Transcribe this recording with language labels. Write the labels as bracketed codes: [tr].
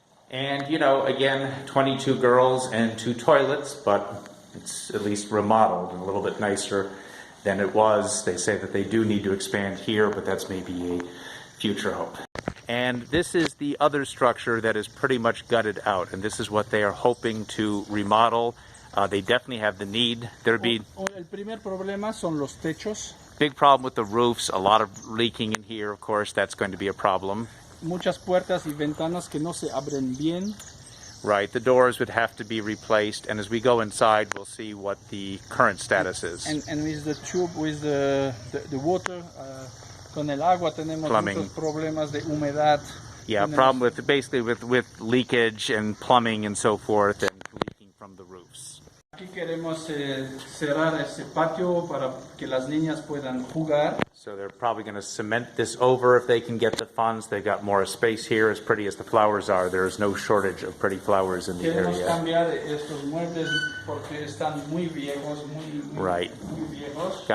[en] And, again, 22 girls and 2 toilets, but it's at least remodeled and a little bit nicer than it was. They say that they do need to expand here, but that's maybe a future hope. And this is the other structure that is pretty much gutted out, and this is what they are hoping to remodel. They definitely have the need. There'd be [es] El primer problema son los techos. [en] big problem with the roofs, a lot of leaking in here, of course. That's going to be a problem. [es] Muchas puertas y ventanas que no se abren bien. [en] Right, the doors would have to be replaced, and as we go inside, we'll see what the current status is. And with the tube, with the water, [es] con el agua tenemos [en] Plumbing. [es] muchos problemas de humedad. [en] Yeah, problem with leakage and plumbing and so forth, and leaking from the roofs. [es] Aquí queremos cerrar ese patio para que las niñas puedan jugar. [en] So they're probably going to cement this over if they can get the funds. They've got more space here. As pretty as the flowers are, there is no shortage of pretty flowers in the [es] Queremos [en] area. [es] cambiar estos muebles porque están muy viejos, muy viejos.